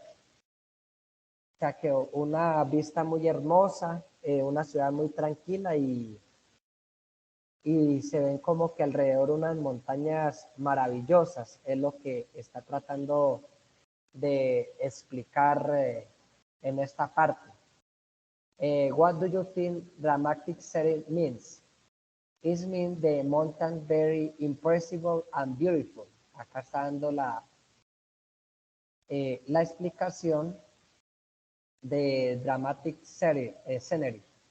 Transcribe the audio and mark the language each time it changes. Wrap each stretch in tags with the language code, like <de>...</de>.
<es>O sea que una vista muy hermosa, una ciudad muy tranquila y se ven como que alrededor unas montañas maravillosas, es lo que está tratando de explicar en esta parte.</es> <en>What do you think dramatic setting means? It means the mountain very impressive and beautiful.</en> <es>Acá está dando la explicación de dramatic scenery.</es>